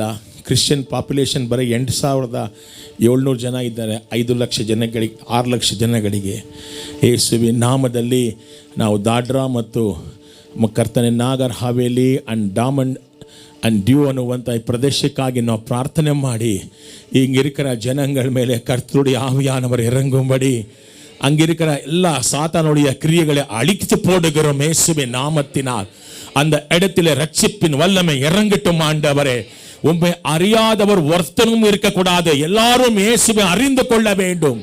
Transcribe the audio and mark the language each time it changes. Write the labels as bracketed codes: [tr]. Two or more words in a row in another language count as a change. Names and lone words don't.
[en] Christian population [kn] ಬರೀ 8,700 ಜನ ಇದ್ದಾರೆ. 5 ಲಕ್ಷ ಜನಗಳಿಗೆ, 6 ಲಕ್ಷ ಜನಗಳಿಗೆ ಯೇಸುವಿನ ನಾಮದಲ್ಲಿ ನಾವು ದಾಡ್ರಾ ಮತ್ತು ಕರ್ತನೆ ನಾಗರ್ ಹವೇಲಿ ಅಂಡ್ ದಾಮನ್ ಅಂಡ್ ಡ್ಯೂ ಅನ್ನುವಂಥ ಈ ಪ್ರದೇಶಕ್ಕಾಗಿ ನಾವು ಪ್ರಾರ್ಥನೆ ಮಾಡಿ, [ta] இங்கிருக்கிற ஜனங்கள் மேலே கர்த்தருடைய ஆவியானவர் இறங்கும்படி, அங்கிருக்கிற எல்லா சாத்தானுடைய கிரியைகளை அழித்து போடுகிறோம் இயேசுவின் நாமத்தினால். அந்த இடத்திலே ரட்சிப்பின் வல்லமை இறங்கட்டும் ஆண்டவரே. உம்மை அறியாதவர் ஒருத்தனும் இருக்கக்கூடாது. எல்லாரும் இயேசுவை அறிந்து கொள்ள வேண்டும்.